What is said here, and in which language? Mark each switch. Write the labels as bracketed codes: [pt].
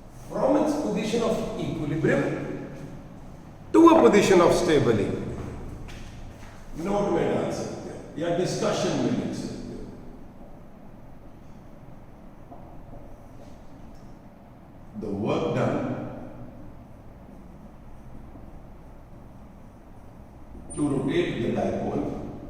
[en] from its position of equilibrium to a position of stable equilibrium. [hi] Note में डाल सकते हैं या डिस्कशन में लिख सकते हो. [en] The work done to rotate the dipole